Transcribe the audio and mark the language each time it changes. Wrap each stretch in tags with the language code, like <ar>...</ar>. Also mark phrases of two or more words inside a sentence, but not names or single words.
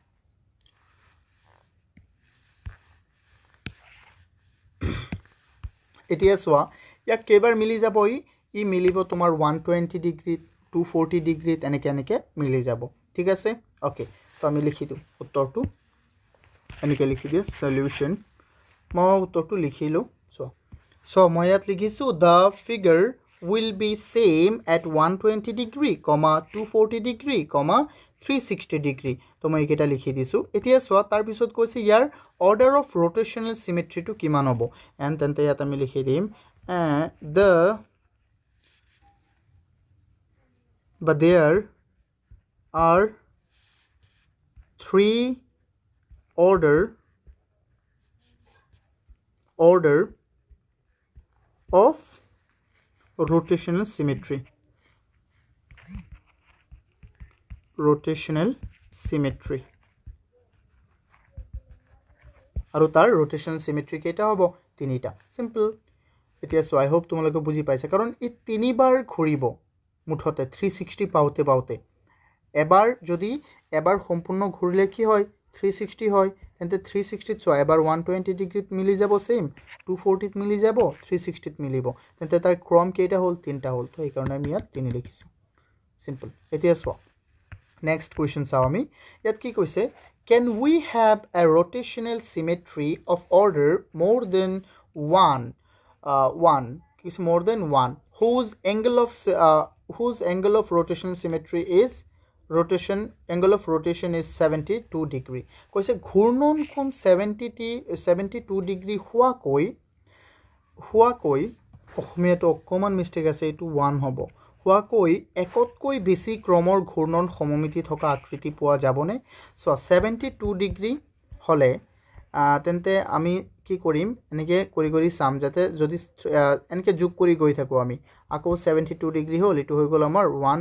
<as>এতিয়া সোৱা ইয়াক কেবাৰ মিলি যাব ই মিলিব তোমাৰ 120 ডিগ্ৰী 240 ডিগ্ৰী এনেকৈ মিলি যাব ঠিক আছে ওকে তো আমি লিখি দিও উত্তৰটো এনেকৈ লিখি দিয়া সলিউশন মই উত্তৰটো লিখিলো so মই ইয়াত লিখিছো</as> <en>the figure will be same at 120 degree, 240 degree, 360 degree.</en> <as>তো মই এটা লিখি দিছো এতিয়া সোৱা তাৰ পিছত কৈছে ইয়াৰ</as> <en>order of rotational symmetry</en> <as>to কিমান হ'ব and তেন্তে ইয়াত আমি লিখি দিম</as> <en>but there are three order of rotational symmetry</en> <as>আৰু তাৰ</as> <en>rotational symmetry</en> <as>কেইটা হ'ব তিনিটা simple এতিয়া</as> <en>so I hope</en> <as>তোমালোকে বুজি পাইছা কাৰণ ই তিনিবাৰ ঘূৰিব মুঠতে 360 পাওতে এবাৰ যদি এবাৰ সম্পূৰ্ণ ঘূৰিলে কি হয় 360 হয় তেন্তে 360 ত এবাৰ 120 ডিগ্ৰীত মিলি যাব সেম 240 ত মিলি যাব 360 ত মিলিব তেন্তে তাৰ ক্ৰম কেইটা হ'ল তিনটা হ'ল তো এই কাৰণে আমি ইয়াত তিনি লিখিছো সিম্পল এতিয়া সোৱা</as> <en>next question</en> <as>চাও আমি ইয়াত কি কৈছে</as> <en>can we have a rotational symmetry of order more than one whose angle of rotational symmetry is angle of rotation is 72 degree</en> <as>কৈছে ঘূৰ্ণন কোণ 72 ডিগ্ৰী হোৱাকৈ অসমীয়াটো অকমান মিস্টেক আছে এটো 1 হ'ব হোৱাকৈ একতকৈ বেছি ক্ৰমৰ ঘূৰ্ণন সমমিতি থকা আকৃতি পোৱা যাবনে সো 72 ডিগ্ৰী হলে তেন্তে আমি কি কৰিম এনেকে কৰি সাম যাতে যদি এনেকে যোগ কৰি গৈ থাকো আমি আকৌ 72 ডিগ্ৰী হ'ল এটো হৈ গল আমাৰ</as>